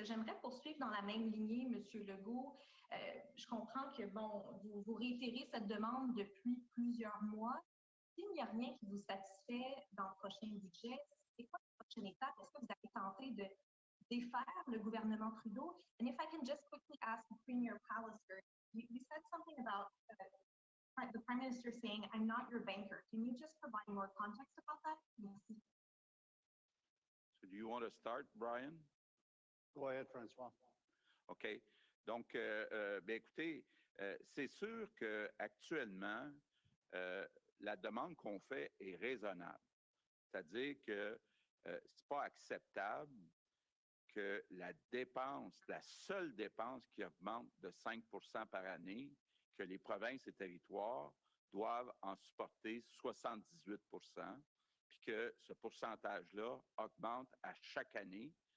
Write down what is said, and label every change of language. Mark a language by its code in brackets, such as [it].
[fr] J'aimerais poursuivre dans la même lignée, M. Legault. Je comprends que, bon, vous réitérez cette demande depuis plusieurs mois. S'il n'y a rien qui vous satisfait dans le prochain budget, c'est quoi la prochaine étape? Est-ce que vous avez tenté de défaire le gouvernement Trudeau? [en] And if I can just quickly ask Premier Pallister, you said something about the Prime Minister saying, I'm not your banker. Can you just provide more context about that? [fr] Merci. [en] So do you want to start, Brian? Go ahead, François. OK. [fr] Donc, bien, écoutez, c'est sûr qu'actuellement, la demande qu'on fait est raisonnable. C'est-à-dire que ce n'est pas acceptable que la dépense, la seule dépense qui augmente de 5 % par année, que les provinces et territoires doivent en supporter 78 %, puis que ce pourcentage-là augmente à chaque année.